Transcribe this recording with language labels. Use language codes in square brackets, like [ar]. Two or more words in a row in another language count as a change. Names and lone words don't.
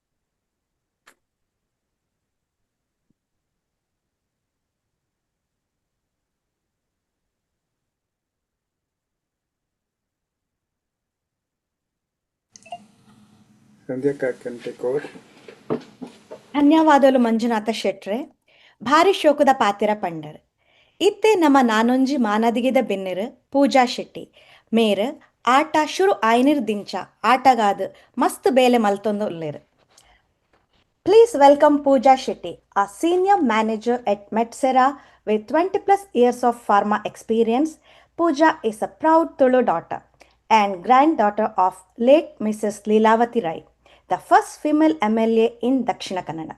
[en] Sandhya can take over. [tcy] ಧನ್ಯವಾದಗಳು ಮಂಜುನಾಥ ಶೆಟ್ರೆ. ಭಾರಿ ಶೋಕದ ಪಾತಿರ ಪಂಡರ್ ಇತ್ತೆ ನಮ್ಮ ನಾನೊಂಜಿ ಮಾನದಿಗೆದ ಬೆನ್ನೆರು ಪೂಜಾ ಶೆಟ್ಟಿ ಮೇರು ಆಟ ಶುರು ಆಯ್ನಿರ್ ದಿಂಚ ಆಟಗಾದ ಮಸ್ತ್ ಬೇಲೆ ಮಲ್ತೊಂದು ಉಲ್ಲೇರು. [en] Please welcome Pooja Shetty, a senior manager at Metsera with 20+ years of pharma experience. Pooja is a proud Tulu daughter and granddaughter of late Mrs. Leelavati Rai, the first female MLA in Dakshina Kannada.